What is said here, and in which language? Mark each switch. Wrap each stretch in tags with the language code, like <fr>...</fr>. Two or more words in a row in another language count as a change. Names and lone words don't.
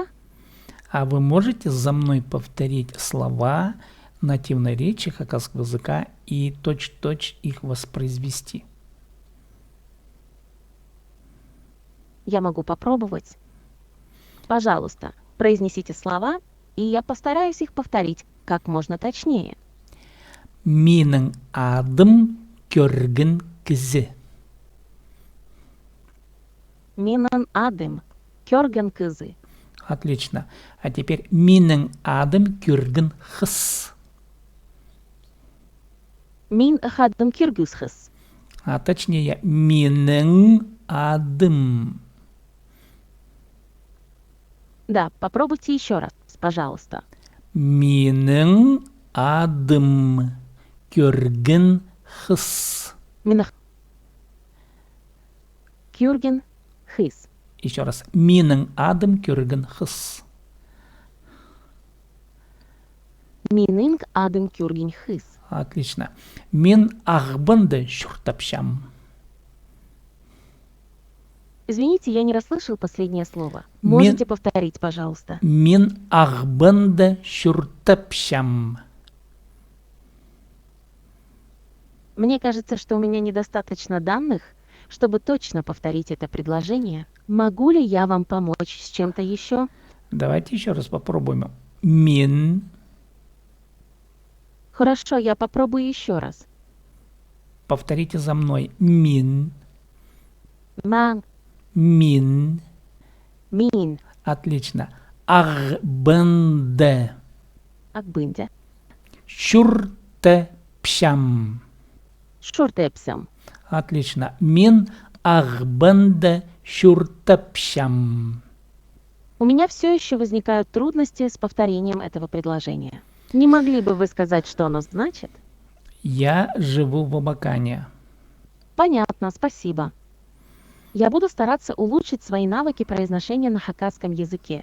<ru>А вы можете за мной повторить слова нативной речи хакасского языка и точь-в-точь их воспроизвести? Я могу попробовать. Пожалуйста, произнесите слова, и я постараюсь их повторить как можно точнее.</ru> <kjh>Менің адым көргін кізі. Менің адым көрген кызы.</kjh> <ru>Отлично. А теперь</ru> <kjh>менің адым көргін хыс. Мин хадым киргизхыз.</kjh> <ru>А точнее,</ru> <kjh>менің адым.</kjh> <ru>Да, попробуйте еще раз, пожалуйста.</ru> <kjh>Менің адым көргін хыс. Минах кюрген хыз.</kjh> <ru>Еще раз.</ru> <kjh>Менің адым көргін хыс. Мининг адым кюрген хыз. Отлично. Мен ағбынды шүртапшам.</kjh> <ru>Извините, я не расслышал последнее слово. Можете повторить, пожалуйста?</ru> <kjh>Мен ағбынды шүртапшам.</kjh> <ru>Мне кажется, что у меня недостаточно данных, чтобы точно повторить это предложение. Могу ли я вам помочь с чем-то еще? Давайте еще раз попробуем.</ru> <kjh>Мен.</kjh> <ru>Хорошо, я попробую еще раз. Повторите за мной.</ru> <kjh>Мен. Ман, Мен. мин, Отлично. Ағбынды акбынде, шүртапшам. шуртепсем. Отлично. Мен ағбынды шүртапшам.</kjh> <ru>У меня все еще возникают трудности с повторением этого предложения. Не могли бы вы сказать, что оно значит? Я живу в Абакане. Понятно, спасибо. Я буду стараться улучшить свои навыки произношения на хакасском языке.</ru>